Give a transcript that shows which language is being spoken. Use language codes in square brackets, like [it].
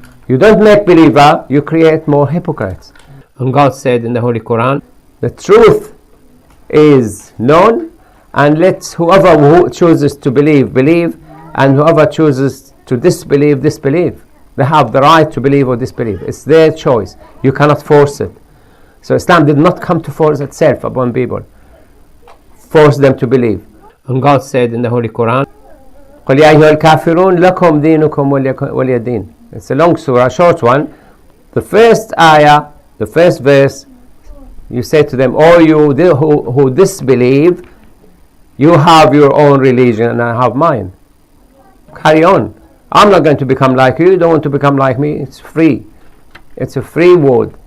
[en] You don't make believer, you create more hypocrites. And God said in the Holy Quran, the truth is known, and let whoever chooses to believe, believe, and whoever chooses to disbelieve, disbelieve. They have the right to believe or disbelieve. It's their choice. You cannot force it. So Islam did not come to force itself upon people, force them to believe. And God said in the Holy Quran, [ar] قُلْ يَا أَيُّهَا الْكَافِرُونَ لَكُمْ دِينُكُمْ وَلِيَ دِينِ. [en] It's a long surah, a short one. The first ayah, the first verse, you say to them, "O you who disbelieve, you have your own religion and I have mine. Carry on. I'm not going to become like you. You don't want to become like me. It's free. It's a free world.